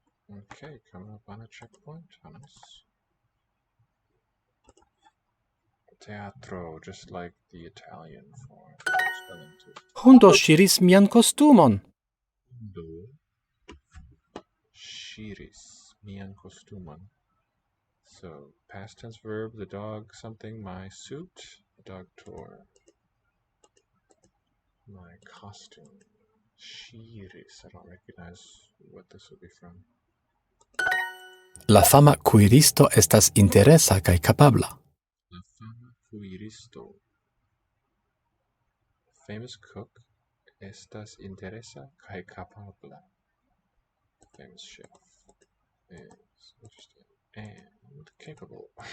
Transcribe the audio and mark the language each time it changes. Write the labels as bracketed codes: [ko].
[en] Okay, coming up on a checkpoint, Hannes. Teatro, just like the Italian form. Spelling too. [eo] Hundo ŝiris mian kostumon. Do shiris mian kostumon. [en] So past tense verb, the dog something, my suit, the dog tore. My costume. Shiris. I don't recognize what this would be from. [eo] La fama kuiristo estas interesa kaj kapabla. La fama kuiristo. [en] Famous cook [eo] estas interesa kaj kapabla. [en] Famous chef is interesting and capable.